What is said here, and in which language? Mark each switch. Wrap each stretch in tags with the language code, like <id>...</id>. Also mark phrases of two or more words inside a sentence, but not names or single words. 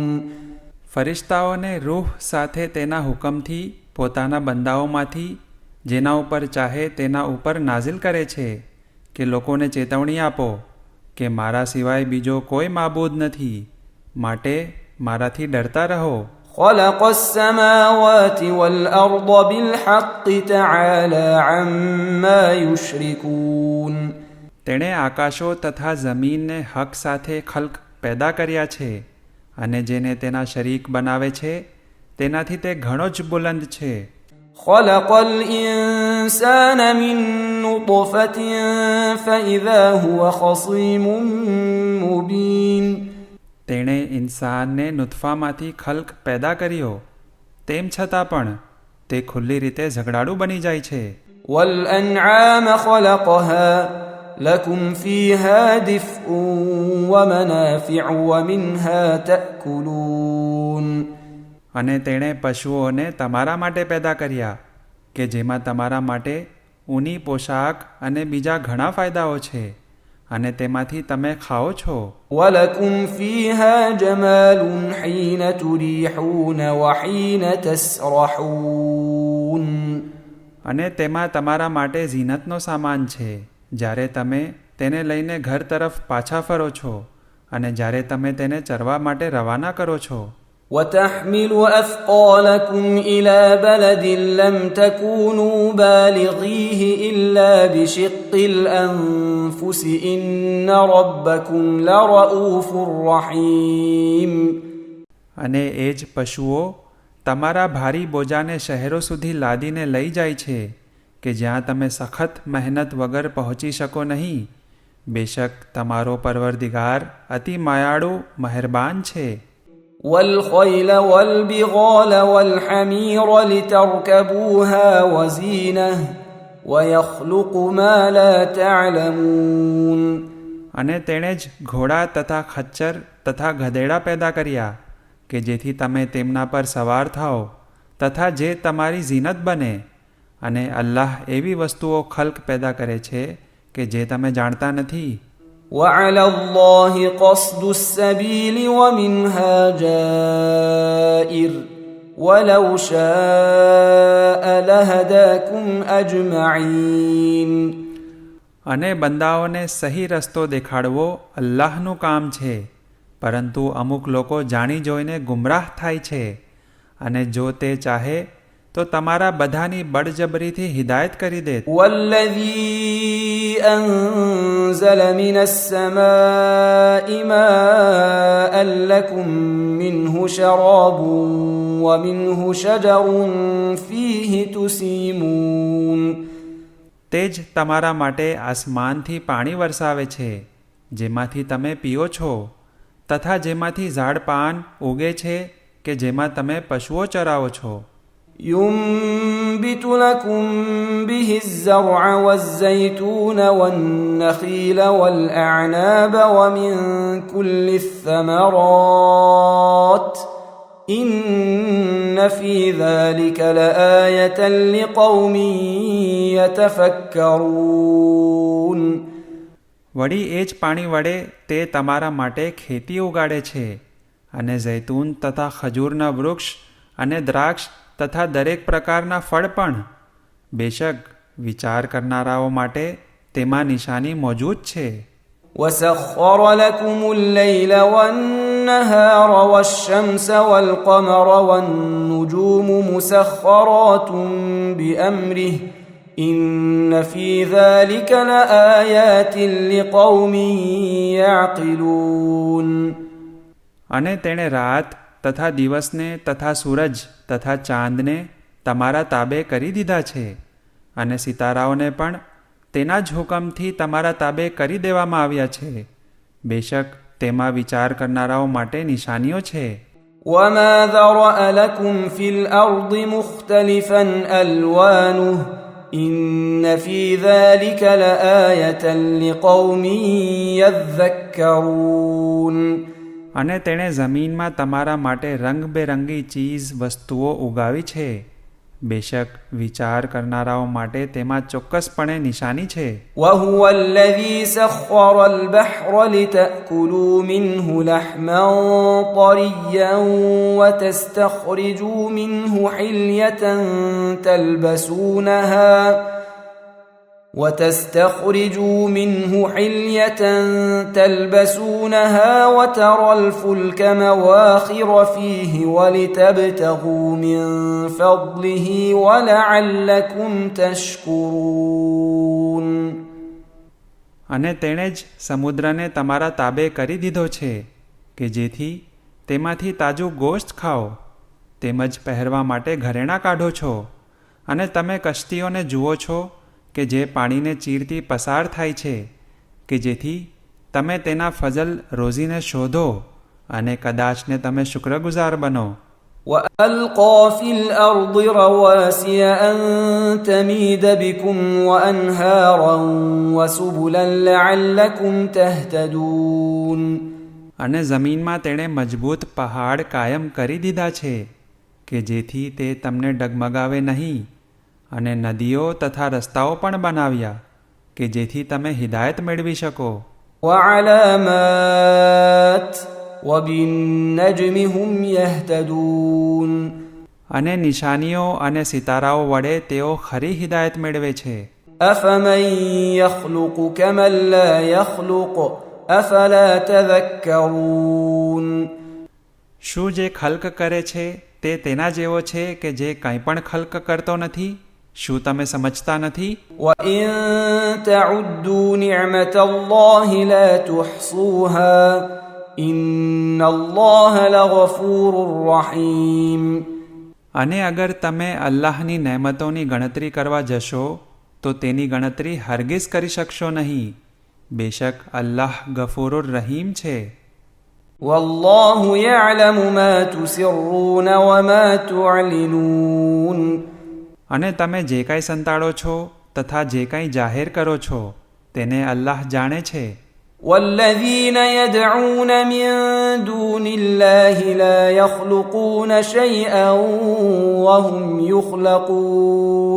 <gu>ફરિશ્તાઓને રૂહ સાથે તેના હુકમથી પોતાના બંદાઓમાંથી જેના ઉપર ચાહે તેના ઉપર નાઝિલ કરે છે કે લોકોને ચેતવણી આપો કે મારા સિવાય બીજો કોઈ માબૂદ નથી, માટે મારાથી ડરતા રહો.</gu> <ar>خلق السماوات والأرض بالحق تعالى عما يشركون.</ar> <gu>તેણે આકાશો તથા જમીનને હક સાથે ખલ્ક પેદા કર્યા છે, અને જેને તેના શરીક બનાવે છે તેનાથી તે ઘણો જ બુલંદ છે.</gu> <ar>خلق الإنسان من نطفة فإذا هو خصيم مبين.</ar> <gu>તેણે ઇન્સાનને નુતફામાંથી ખલ્ક પેદા કર્યો, તેમ છતાં પણ તે ખુલ્લી રીતે ઝઘડાળું બની જાય છે.</gu> <ar>والأنعام خلقها لكم فيها دفء ومنافع ومنها تأكلون.</ar> <gu>અને તેણે પશુઓને તમારા માટે પેદા કર્યા કે જેમાં તમારા માટે ઊની પોશાક અને બીજા ઘણા ફાયદાઓ છે, અને તેમાંથી તમે ખાઓ છો.</gu> <ar>وَلَكُمْ فِيهَا جَمَالٌ حِينَ تُرِيحُونَ وَحِينَ تَسْرَحُونَ.</ar> <gu>અને તેમાં તમારા માટે ઝીનતનો સામાન છે જ્યારે તમે તેને લઈને ઘર તરફ પાછા ફરો છો, અને જ્યારે તમે તેને ચરવા માટે રવાના કરો છો.</gu> <ar>وَتَحْمِلُ أَثْقَالَكُمْ إِلَى بَلَدٍ لَمْ تَكُونُوا بَالِغِيهِ إِلَّا بِشِقِّ الْأَنفُسِ إِنَّ رَبَّكُمْ لَرَءُوفٌ رَحِيمٌ.</ar> <gu>અને એ જ પશુઓ તમારા ભારી બોજાને શહેરો સુધી લાદીને લઈ જાય છે કે જ્યાં તમે સખત મહેનત વગર પહોંચી શકો નહીં. બેશક તમારો પરવરદિગાર અતિ માયાળુ મહેરબાન છે.</gu> <ar>والخيل والبغال والحمير لتركبوها وزينة ويخلق ما لا تعلمون.</ar> <gu>અને તેણે જ ઘોડા તથા ખચ્ચર તથા ગધેડા પેદા કર્યા કે જેથી તમે તેમના પર સવાર થાઓ તથા જે તમારી ઝીનત બને. અને અલ્લાહ એવી વસ્તુઓ ખલ્ક પેદા કરે છે કે જે તમે જાણતા નથી.</gu> <ar>وعلى الله قصد السبيل ومنها جائر ولو شاء لهداكم أجمعين.</ar> <gu>અને બંદાઓને સહી રસ્તો દેખાડવો અલ્લાહનું કામ છે, પરંતુ અમુક લોકો જાણી જોઈને ગુમરાહ થાય છે, અને જો તે ચાહે તો તમારા બધાની બળજબરીથી હિદાયત કરી દે.</gu> <ar>والذي أنزل من السماء ماء لكم منه شراب ومنه شجر فيه تسيمون.</ar> <gu>તે જ તમારા માટે આસમાનથી પાણી વરસાવે છે જેમાંથી તમે પીઓ છો, તથા જેમાંથી ઝાડ પાન ઉગે છે કે જેમાં તમે પશુઓ ચરાવો છો.</gu> <ar>ينبت لكم به الزرع والزيتون والنخيل والأعناب ومن كل الثمرات إن في ذلك لآية لقوم يتفكرون.</ar> <gu>વળી એ જ પાણી વડે તે તમારા માટે ખેતી ઉગાડે છે, અને જૈતૂન તથા ખજૂરના વૃક્ષ અને દ્રાક્ષ તથા દરેક પ્રકારના ફળ પણ. બેશક વિચાર કરનારાઓ માટે તેમાં નિશાની મોજૂદ છે.</gu> <ar>وسخر لكم الليل والنهار والشمس والقمر والنجوم مسخرات بأمره إن في ذلك لآيات لقوم يعقلون.</ar> <gu>અને તેણે રાત તથા દિવસને તથા સૂરજ તથા ચાંદને તમારા તાબે કરી દીધા છે, અને સિતારાઓને પણ તેના જ હુકમથી તમારા તાબે કરી દેવામાં આવ્યા છે. બેશક તેમાં વિચાર કરનારાઓ માટે નિશાનીઓ છે.</gu> <ar>وما ذرأ لكم في الأرض مختلفا ألوانه إن في ذلك لآية لقوم يذكرون.</ar> <gu>અને તેણે જમીનમાં તમારા માટે રંગબેરંગી ચીજ વસ્તુઓ ઉગાવી છે. બેશક વિચાર કરનારાઓ માટે તેમાં ચોક્કસપણે નિશાની છે.</gu> <ar>وهو الذي سخر البحر لتأكلوا منه لحما طريا وتستخرجوا منه حلية تلبسونها وترى الفلك مواخر فيه ولتبتغوا من فضله ولعلكم تشكرون.</ar> <gu>અને તેણે જ સમુદ્રને તમારા તાબે કરી દીધો છે કે જેથી તેમાંથી તાજું ગોશ્ત ખાઓ, તેમજ પહેરવા માટે ઘરેણાં કાઢો છો, અને તમે કશ્તીઓને જુઓ છો કે જે પાણીને ચીરતી પસાર થાય છે, કે જેથી તમે તેના ફઝલ રોજીને શોધો અને કદાચને તમે શુક્રગુજાર બનો.</gu> <ar>وألقى في الأرض رواسي أن تميد بكم وأنهارا وسبلا لعلكم تهتدون.</ar> <gu>અને જમીનમાં તેણે મજબૂત પહાડ કાયમ કરી દીધા છે કે જેથી તે તમને ડગમગાવે નહીં, અને નદીઓ તથા રસ્તાઓ પણ બનાવ્યા કે જેથી તમે હિદાયત મેળવી શકો.</gu> <ar>وعلامات وبالنجم هم يهتدون.</ar> <gu>અને નિશાનીઓ અને સિતારાઓ વડે તેઓ ખરી હિદાયત મેળવે છે.</gu> <ar>أفمن يخلق كمن لا يخلق أفلا تذكرون.</ar> <gu>શું જે ખલ્ક કરે છે તે તેના જેવો છે કે જે કંઈ પણ ખલ્ક કરતો નથી? શું તમે સમજતા નથી?</gu> <ar>وإن تعدوا نعمة الله لا تحصوها إن الله لغفور رحيم.</ar> <gu>અને અગર તમે અલ્લાહની નહેમતોની ગણતરી કરવા જશો તો તેની ગણતરી હરગિઝ કરી શકશો નહીં. બેશક અલ્લાહ</gu> <ar>غفور رحيم</ar> <gu>છે.</gu> <ar>والله يعلم ما تسرون وما تعلنون.</ar> <gu>અને તમે જે કાંઈ સંતાડો છો તથા જે કાંઈ જાહેર કરો છો તેને અલ્લાહ જાણે છે.</gu> <ar>والذين يدعون من دون الله لا يخلقون شيئا وهم يخلقون.</ar>